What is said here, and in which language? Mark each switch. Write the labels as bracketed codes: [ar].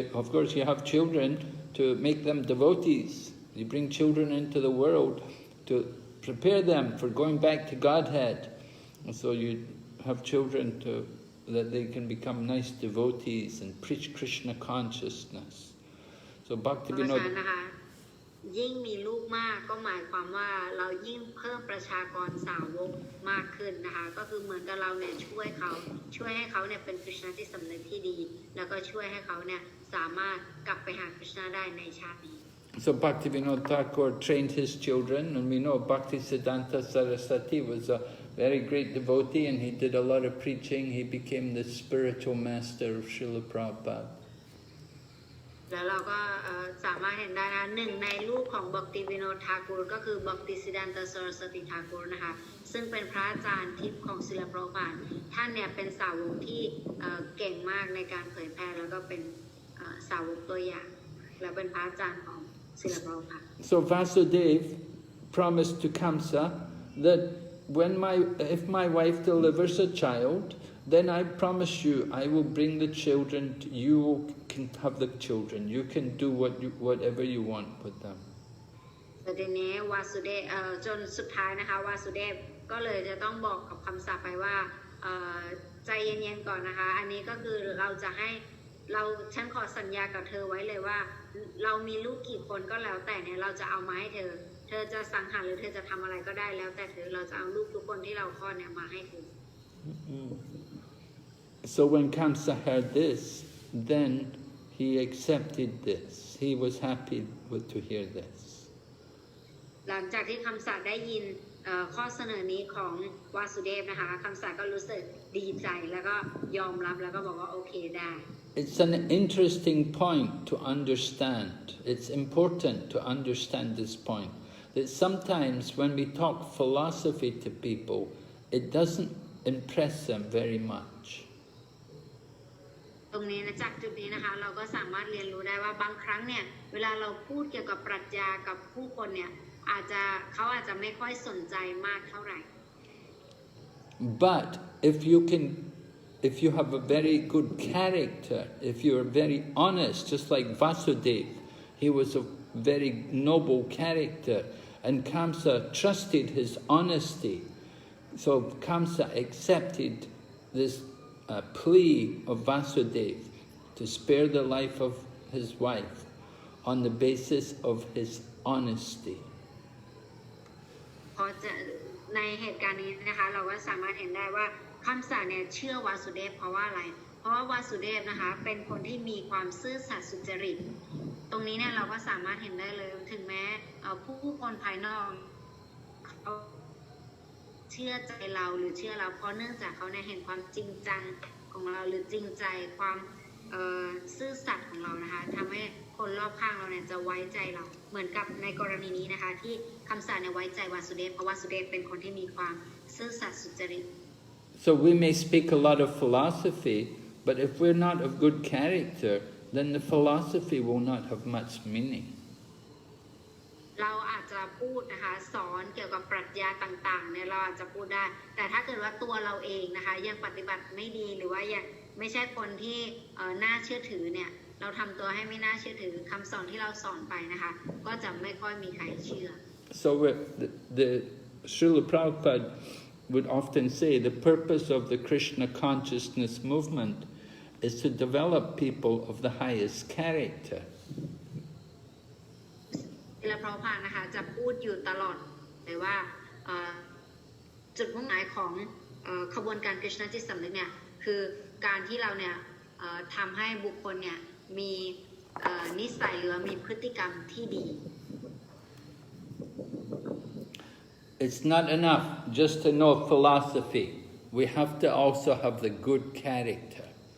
[en] Of course, you have children to make them devotees. You bring children into the world to prepare them for going back to Godhead. And so you have children that they can become nice devotees and preach Krishna consciousness. So Bhaktivinoda [th] ยิ่งมีลูกมากก็หมายความว่าเรายิ่งเพิ่มประชากรสาวกมากขึ้นนะคะก็คือเหมือนกับเราเนี่ยช่วยให้เขาเนี่ยเป็น Krishna ที่สำนึกที่ดีแล้วก็ช่วยให้เขาเนี่ยสามารถกลับไปหา Krishna ได้ในชาตินี้ [en] So Bhaktivinoda Thakur trained his children, and we know Bhaktisiddhanta Saraswati was a very great devotee, and he did a lot of preaching. He became the spiritual master of Srila Prabhupada. [th] แล้วเราก็สามารถเห็นได้นะหนึ่งในลูกของบักติวิโนทากูรก็คือบักติสิดานตสรสติทากูรนะคะซึ่งเป็นพระอาจารย์ทิพย์ของศิลปะพาท่านเนี่ยเป็นสาวกที่เก่งมากในการเผยแพร่แล้วก็เป็นสาวกตัวอย่างและเป็นพระอาจารย์ของศิลปะพา [en] So Vasudev promised to Kamsa that if my wife delivers a child, then I promise you I will bring the children. You can have the children. You can do whatever you want with them. [th] แต่ทีนี้วาสุเดฟจนสุดท้ายนะคะวาสุเดฟก็เลยจะต้องบอกกับคำสาปไปว่าใจเย็นๆก่อนนะคะอันนี้ก็คือเราจะให้ฉันขอสัญญากับเธอไว้เลยว่าเรามีลูกกี่คนก็แล้วแต่เนี่ยเราจะเอามาให้เธอจะสังหารหรือเธอจะทำอะไรก็ได้แล้วแต่เธอเราจะเอาลูกทุกคนที่เราคลอดเนี่ยมาให้เธอ [en] So when Kamsa heard this, then he accepted this. He was happy to hear this. [th] หลังจากที่คำสาปได้ยินข้อเสนอนี้ของวาสุเดฟนะคะคำสาปก็รู้สึกดีใจแล้วก็ยอมรับแล้วก็บอกว่าโอเคได้ [en] It's an interesting point to understand. It's important to understand this point. That sometimes when we talk philosophy to people, it doesn't impress them very much. [th] ตรงนี้นะจากจุดนี้นะคะเราก็สามารถเรียนรู้ได้ว่าบางครั้งเนี่ยเวลาเราพูดเกี่ยวกับปรัชญากับผู้คนเนี่ยเขาอาจจะไม่ค่อยสนใจมากเท่าไหร่ [en] But if you have a very good character, if you are very honest, just like Vasudev, he was a very noble character, and Kamsa trusted his honesty. So Kamsa accepted this plea of Vasudev to spare the life of his wife on the basis of his honesty. [th] พอจะในเหตุการณ์นี้นะคะเราก็สามารถเห็นได้ว่าคำสาปเนี่ยเชื่อวาสุเดฟเพราะว่าอะไรเพราะว่าวาสุเดฟนะคะเป็นคนที่มีความซื่อสัตย์สุจริตตรงนี้เนี่ยเราก็สามารถเห็นได้เลยถึงแม้ผู้คนภายนอกเขา เชื่อใจเราหรือเชื่อเราเพราะเนื่องจากเขาเนี่ยเห็นความจริงจังของเราหรือจริงใจความซื่อสัตย์ของเรานะคะทำให้คนรอบข้างเราเนี่ยจะไว้ใจเราเหมือนกับในกรณีนี้นะคะที่คำสาเนี่ยไว้ใจวาสุเดฟเพราะวาสุเดฟเป็นคนที่มีความซื่อสัตย์สุจริต [en] So we may speak a lot of philosophy, but if we're not of good character, then the philosophy will not have much meaning. [th] เราอาจจะพูดนะคะสอนเกี่ยวกับปรัชญาต่างๆเนี่ยเราอาจจะพูดได้แต่ถ้าเกิดว่าตัวเราเองนะคะยังปฏิบัติไม่ดีหรือว่ายังไม่ใช่คนที่น่าเชื่อถือเนี่ยเราทำตัวให้ไม่น่าเชื่อถือคำสอนที่เราสอนไปนะคะก็จะไม่ค่อยมีใครเชื่อ [en] So the Srila Prabhupada would often say the purpose of the Krishna consciousness movement is to develop people of the highest character. [th] และพระพานะคะจะพูดอยู่ตลอดเลยว่าจุดมุ่งหมายของขบวนการกฤษณจิตสำนึกเนี่ยคือการที่เราเนี่ยทำให้บุคคลเนี่ยมีนิสัยหรือมีพฤติกรรมที่ดี [en] It's not enough just to know philosophy. We have to also have the good character.